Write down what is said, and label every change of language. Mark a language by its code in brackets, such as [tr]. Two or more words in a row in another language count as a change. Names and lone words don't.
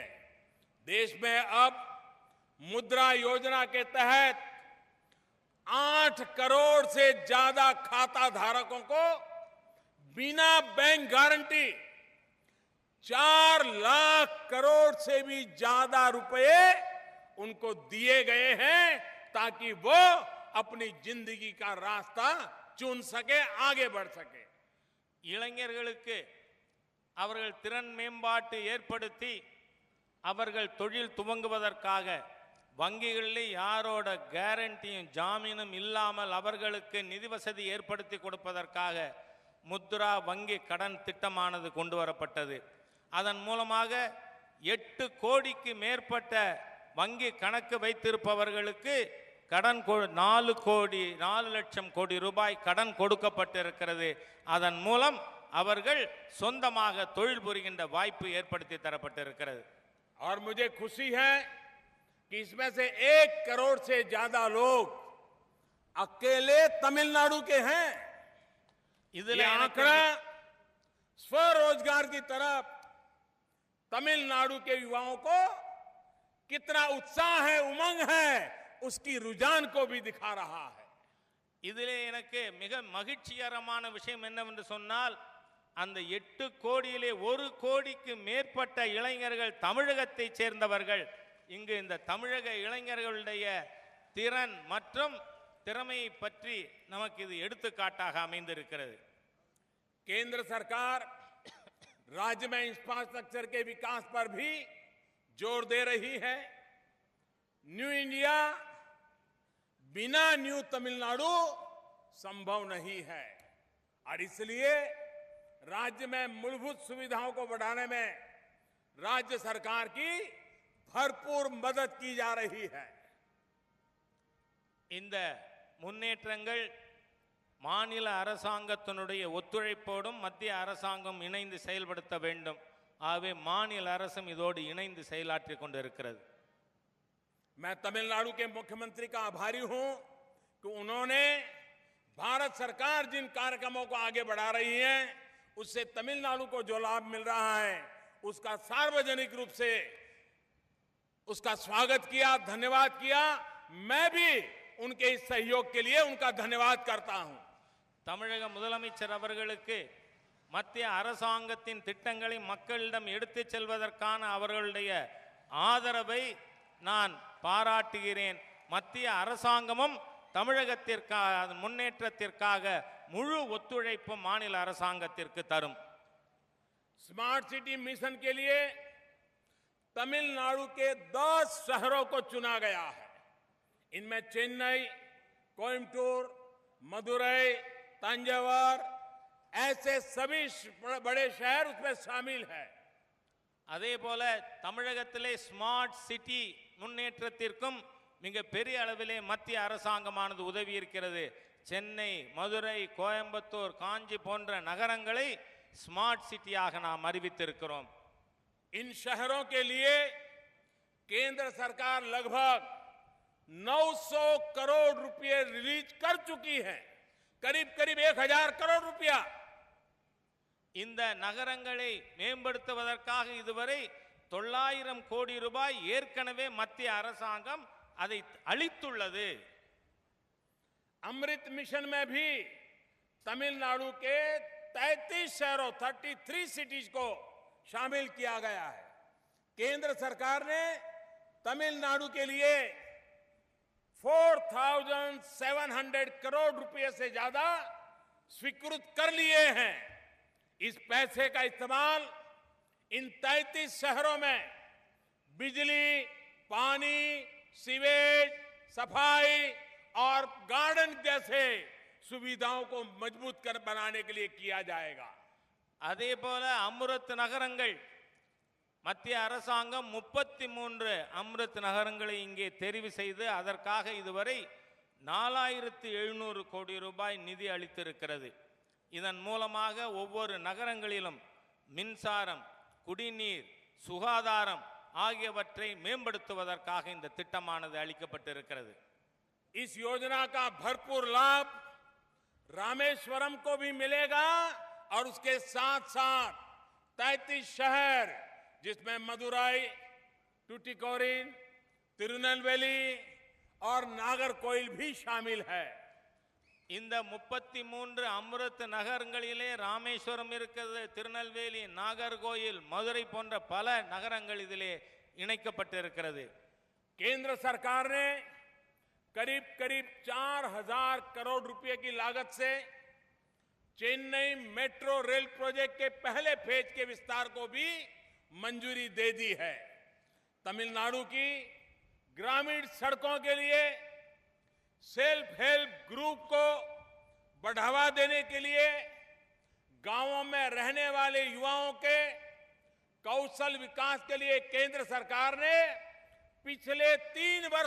[hi] देश में अब मुद्रा योजना के तहत 8 करोड़ से ज्यादा खाता धारकों को बिना बैंक गारंटी 4 लाख करोड़ से भी ज्यादा रुपए उनको दिए गए हैं ताकि वो अपनी जिंदगी का रास्ता चुन सके, आगे बढ़ सके। [ta] இளைஞர்களுக்கு அவர்கள் திறன் மேம்பாட்டு ஏற்படுத்தி அவர்கள் தொழில் துவங்குவதற்காக வங்கிகளில் யாரோட கேரண்டியும் ஜாமீனும் இல்லாமல் அவர்களுக்கு நிதி வசதி ஏற்படுத்தி கொடுப்பதற்காக முத்ரா வங்கி கடன் திட்டமானது கொண்டு வரப்பட்டது. அதன் மூலமாக 8 கோடிக்கு மேற்பட்ட வங்கி கணக்கு வைத்திருப்பவர்களுக்கு கடன் 4 லட்சம் கோடி ரூபாய் கடன் கொடுக்கப்பட்டிருக்கிறது. அதன் மூலம் அவர்கள் சொந்தமாக தொழில் புரிகின்ற வாய்ப்பு ஏற்படுத்தி தரப்பட்டிருக்கிறது. [hi] और मुझे खुशी है कि इसमें से 1 करोड़ से ज्यादा लोग अकेले तमिलनाडु के हैं। ये आंकड़ा स्वरोजगार की तरफ तमिलनाडु के युवाओं को कितना उत्साह है, उमंग है, उसकी रुझान को भी दिखा रहा है। [ta] இதிலே எனக்கு மிக மகிழ்ச்சிகரமான விஷயம் என்னவென்று சொன்னால், அந்த 8 கோடியிலே 1 கோடிக்கு மேற்பட்ட இளைஞர்கள் தமிழகத்தைச் சேர்ந்தவர்கள். இங்கு இந்த தமிழக இளைஞர்களுடைய திறன் மற்றும் திறமையை பற்றி நமக்கு இது எடுத்துக்காட்டாக அமைந்திருக்கிறது. [hi] केंद्र सरकार राज्य में इंफ्रास्ट्रक्चर के विकास पर भी जोर दे रही है। न्यू इंडिया बिना न्यू तमिलनाडु संभव नहीं है और इसलिए राज्य में मूलभूत सुविधाओं को बढ़ाने में राज्य सरकार की भरपूर मदद की जा रही है। [ta] இந்த முன்னேற்றங்கள் மாநில அரசாங்கத்தினுடைய ஒத்துழைப்போடும் மத்திய அரசாங்கம் இணைந்து செயல்படுத்த வேண்டும். ஆகவே மாநில அரசும் இதோடு இணைந்து செயலாற்றிக் கொண்டிருக்கிறது. [hi] मैं तमिलनाडु के मुख्यमंत्री का आभारी हूं कि उन्होंने भारत सरकार जिन कार्यक्रमों को आगे बढ़ा रही है उससे तमिलनाडु को जो लाभ मिल रहा है उसका सार्वजनिक रूप से उसका स्वागत किया, धन्यवाद किया। मैं भी उनके इस सहयोग के लिए उनका धन्यवाद करता हूं। [ta] தமிழக முதலமைச்சர் அவர்களுக்கு மத்திய அரசாங்கத்தின் திட்டங்களை மக்களிடம் எடுத்துச் செல்வதற்கான அவர்களுடைய ஆதரவை நான் பாராட்டுகிறேன். மத்திய அரசாங்கமும் தமிழகத்திற்காக முன்னேற்றத்திற்காக முழு ஒத்துழைப்பு மாநில அரசாங்கத்திற்கு தரும். [hi] स्मार्ट सिटी मिशन के लिए तमिलनाडु के 10 शहरों को चुना गया है। इनमें चेन्नई, कोयम्बटूर, मदुरई, तंजावर ऐसे सभी बड़े शहर उसमें शामिल है। [ta] அதே போல தமிழகத்திலே ஸ்மார்ட் சிட்டி முன்னேற்றத்திற்கும் மிக பெரிய அளவிலே மத்திய அரசாங்கமானது உதவி இருக்கிறது. சென்னை, மதுரை, கோயம்புத்தூர், காஞ்சி போன்ற நகரங்களை ஸ்மார்ட் சிட்டியாக நாம் அறிவித்திருக்கிறோம். [hi] इन शहरों के लिए केंद्र सरकार लगभग 900 करोड़ रुपए रिलीज कर चुकी है। करीब करीब 1000 करोड़ रुपया। [ta] இந்த நகரங்களை மேம்படுத்துவதற்காக இதுவரை 900 கோடி ரூபாய் ஏற்கனவே மத்திய அரசாங்கம் அதை அளித்துள்ளது. [hi] अमृत मिशन में भी तमिलनाडु के 33 शहरों 33 सिटीज को शामिल किया गया है। केंद्र सरकार ने तमिलनाडु के लिए 4700 करोड़ रुपए से ज्यादा स्वीकृत कर लिए हैं। इस पैसे का इस्तेमाल इन 33 शहरों में बिजली, पानी, सीवेज, सफाई और गार्डन जैसे सुविधाओं को मजबूत कर बनाने के लिए किया जाएगा। [ta] அதே போல அம்ருத் நகரங்கள், மத்திய அரசாங்கம் 33 அம்ருத் நகரங்களை இங்கே தெரிவு செய்து அதற்காக இதுவரை 4700 கோடி ரூபாய் நிதி அளித்திருக்கிறது. இதன் மூலமாக ஒவ்வொரு நகரங்களிலும் மின்சாரம், குடிநீர், சுகாதாரம் ஆகியவற்றை மேம்படுத்துவதற்காக இந்த திட்டமானது அளிக்கப்பட்டிருக்கிறது. [hi] इस योजना का भरपूर लाभ रामेश्वरम को भी मिलेगा और उसके साथ साथ 33 शहर जिसमें मदुरई, टुटिकोरिन, तिरुनेलवेली और नागरकोइल भी शामिल है। [ta] இந்த 33 அம்ருத் நகரங்களிலே ராமேஸ்வரம் இருக்கிறது, திருநெல்வேலி, நாகர்கோயில், மதுரை போன்ற பல நகரங்கள் இதிலே இணைக்கப்பட்டிருக்கிறது. [hi] केंद्र सरकार ने करीब करीब 4000 करोड़ रुपए की लागत से चेन्नई मेट्रो रेल प्रोजेक्ट के पहले फेज के विस्तार को भी मंजूरी दे दी है। तमिलनाडु की ग्रामीण सड़कों के लिए [en] self help group [hi] को बढ़ावा देने के लिए गांवों में रहने वाले युवाओं के कौशल विकास के लिए केंद्र सरकार ने पिछले 3